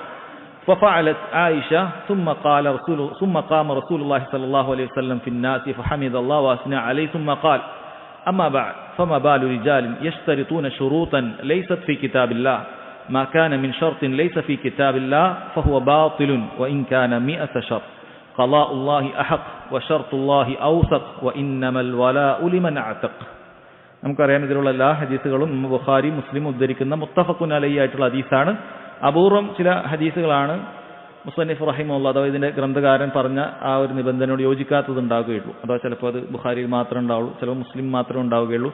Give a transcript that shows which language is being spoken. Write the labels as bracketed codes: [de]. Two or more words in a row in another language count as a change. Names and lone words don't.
[ar] ففعلت عائشة ثم قام رسول الله صلى الله عليه وسلم في الناس فحمد الله وأثنى عليه ثم قال أما بعد فما بال رجال يشترطون شروطا ليست في كتاب الله ما كان من شرط ليس في كتاب الله فهو باطل وإن كان 100 شرط قضاء الله أحق وشرط الله أوثق وإنما الولاء لمن أعتق. [ml] നമുക്കറിയാം ഇതിലുള്ള എല്ലാ ഹദീസുകളും ബുഖാരി മുസ്ലിം ഉദ്ധരിക്കുന്ന [ar] متفق عليه [ml] ആയിട്ടുള്ള ഹദീസാണ്. അപൂർവം ചില ഹദീസുകളാണ് മുസന്നിഫ് റഹിമഹുല്ലാഹ് അഥവാ ഇതിന്റെ ഗ്രന്ഥകാരൻ പറഞ്ഞ ആ ഒരു നിബന്ധനയോട് യോജിക്കാത്തത് ഉണ്ടാവുകയുള്ളൂ. അഥവാ ചിലപ്പോൾ അത് ബുഖാരിയിൽ മാത്രമേ ഉണ്ടാവുള്ളൂ, ചിലപ്പോൾ മുസ്ലിം മാത്രമേ ഉണ്ടാവുകയുള്ളൂ.